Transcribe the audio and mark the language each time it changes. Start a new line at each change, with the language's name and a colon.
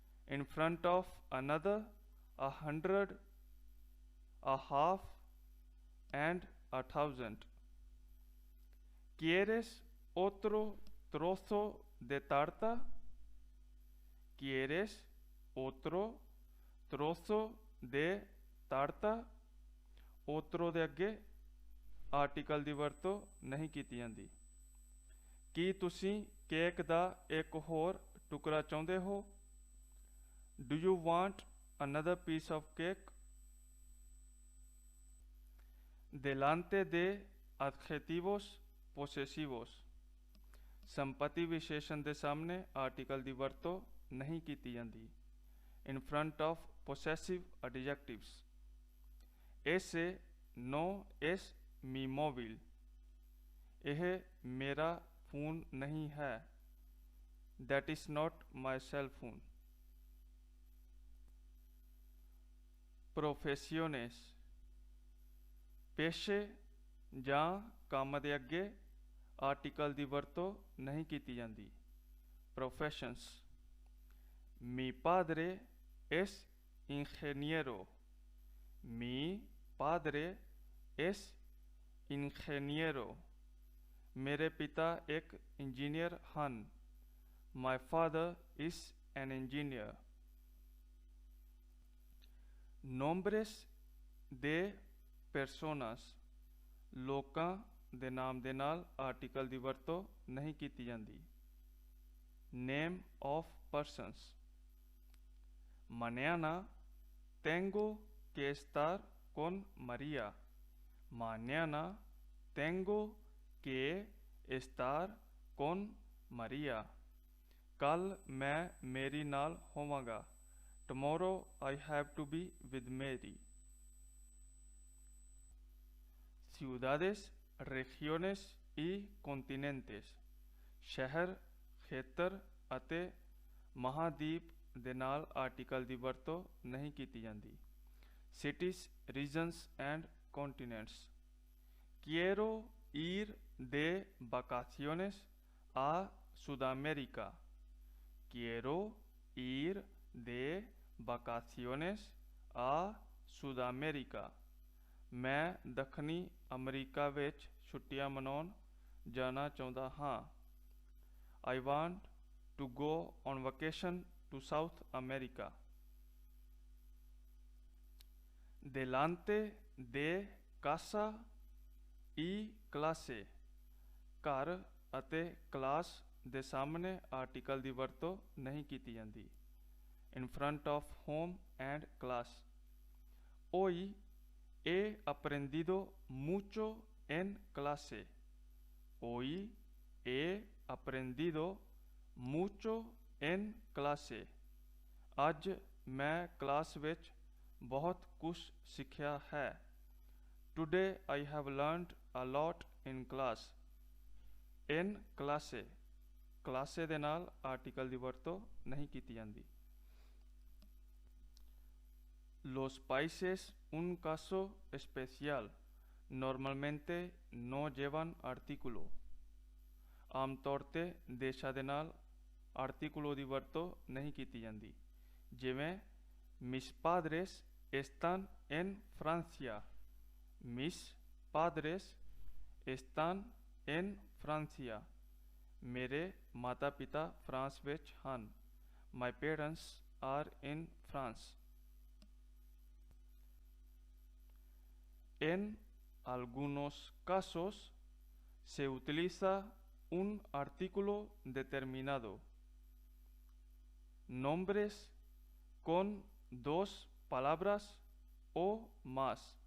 English: in front of another, 100, a half and 1000।
Spanish: ¿Quieres otro trozo de tarta? ¿Quieres otro trozo de tarta?
Punjabi: otro ਦੇ ਅੱਗੇ article ਦੀ ਵਰਤੋਂ ਨਹੀਂ ਕੀਤੀ ਜਾਂਦੀ। ਕੀ ਤੁਸੀਂ ਕੇਕ ਦਾ ਇੱਕ ਹੋਰ ਟੁਕੜਾ ਚਾਹੁੰਦੇ ਹੋ?
English: Do you want another piece of cake?
Spanish: delante de adjetivos posesivos।
Punjabi: ਸੰਪਤੀ ਵਿਸ਼ੇਸ਼ਣ ਦੇ ਸਾਹਮਣੇ ਆਰਟੀਕਲ ਦੀ ਵਰਤੋਂ ਨਹੀਂ ਕੀਤੀ ਜਾਂਦੀ।
English: in front of possessive adjectives,
Spanish: ese no es mi móvil,
Punjabi: ਇਹ ਮੇਰਾ ਫੋਨ ਨਹੀਂ ਹੈ।
English: that is not my cell phone।
Punjabi: professiones, ਪੇਸ਼ੇ ਜਾਂ ਕੰਮ ਦੇ ਅੱਗੇ ਆਰਟੀਕਲ ਦੀ ਵਰਤੋਂ ਨਹੀਂ ਕੀਤੀ ਜਾਂਦੀ।
Spanish: professions, mi padre es ingeniero, mi padre es ingeniero,
Punjabi: ਮੇਰੇ ਪਿਤਾ ਇੱਕ ਇੰਜੀਨੀਅਰ ਹਨ।
English: my father is an engineer।
Spanish: nombres de personas,
Punjabi: ਲੋਕਾਂ ਦੇ ਨਾਮ ਦੇ ਨਾਲ ਆਰਟੀਕਲ ਦੀ ਵਰਤੋਂ ਨਹੀਂ ਕੀਤੀ ਜਾਂਦੀ।
English: name of persons,
Spanish: mañana tengo que estar con María, mañana tengo que estar con María,
Punjabi: ਕੱਲ ਮੈਂ ਮੇਰੀ ਨਾਲ ਹੋਵਾਂਗਾ।
English: tomorrow I have to be with Mary।
Spanish: ciudades, regiones y continentes,
Punjabi: ਸ਼ਹਿਰ, ਖੇਤਰ ਅਤੇ ਮਹਾਦੀਪ ਦੇ ਨਾਲ ਆਰਟੀਕਲ ਦੀ ਵਰਤੋਂ ਨਹੀਂ ਕੀਤੀ ਜਾਂਦੀ।
English: cities, regions and continents,
Spanish: quiero ir de vacaciones a Sudamérica, quiero ir de vacaciones a Sudamérica,
Punjabi: ਮੈਂ ਦੱਖਣੀ ਅਮਰੀਕਾ ਵਿੱਚ ਛੁੱਟੀਆਂ ਮਨਾਉਣ ਜਾਣਾ ਚਾਹੁੰਦਾ ਹਾਂ।
English: I want to go on vacation to South America।
Spanish: delante de casa y clase,
Punjabi: ਘਰ ਅਤੇ ਕਲਾਸ ਦੇ ਸਾਹਮਣੇ ਆਰਟੀਕਲ ਦੀ ਵਰਤੋਂ ਨਹੀਂ ਕੀਤੀ ਜਾਂਦੀ।
English: in front of home and class,
Spanish: hoy he aprendido mucho en clase, hoy he aprendido mucho en clase,
Punjabi: ਅੱਜ ਮੈਂ ਕਲਾਸ ਵਿੱਚ ਬਹੁਤ ਕੁਝ ਸਿੱਖਿਆ ਹੈ।
English: today I have learned a lot in class।
Punjabi: in clase, ਕਲਾਸੇ ਦੇ ਨਾਲ ਆਰਟੀਕਲ ਦੀ ਵਰਤੋਂ ਨਹੀਂ ਕੀਤੀ ਜਾਂਦੀ।
Spanish: los países un caso especial normalmente no llevan artículo,
Punjabi: ਆਮ ਤੌਰ 'ਤੇ ਦੇਸ਼ਾਂ ਦੇ ਨਾਲ ਆਰਟੀਕੁਲੋ ਦੀ ਵਰਤੋਂ ਨਹੀਂ ਕੀਤੀ ਜਾਂਦੀ।
Spanish: ਜਿਵੇਂ mis padres están en Francia, mis padres están en Francia,
Punjabi: ਮੇਰੇ ਮਾਤਾ ਪਿਤਾ ਫਰਾਂਸ ਵਿੱਚ ਹਨ।
English: my parents are in France।
Spanish: en algunos casos se utiliza un artículo determinado, nombres con dos palabras o más,